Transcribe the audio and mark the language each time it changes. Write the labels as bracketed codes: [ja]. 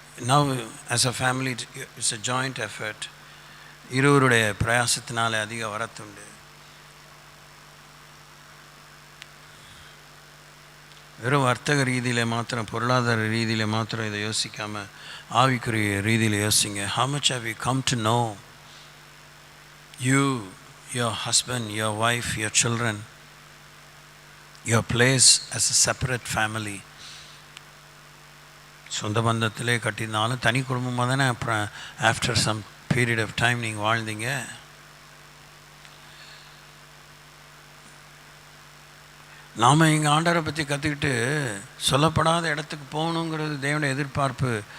[en] Now as a family it's a joint effort. [ta] இருவருடைய பிரயாசத்தினால அதிக வரத்துண்டு. வெறும் வர்த்தக ரீதியில் மாத்திரம், பொருளாதார ரீதியில் மாத்திரம் இதை யோசிக்காமல் ஆவிக்குரிய ரீதியில் யோசிங்க. [en] How much have you come to know you, your husband, your wife, your children, your place as a separate family? [ta] சொந்த பந்தத்திலே கட்டினாலும் தனி குடும்பமாக தானே அப்புறம் [en] after some period of time [ta] நீங்கள் வாழ்ந்தீங்க. நாம் இங்கே ஆண்டவரை பற்றி கற்றுக்கிட்டு சொல்லப்படாத இடத்துக்கு போகணுங்கிறது தேவனுடைய எதிர்பார்ப்பு.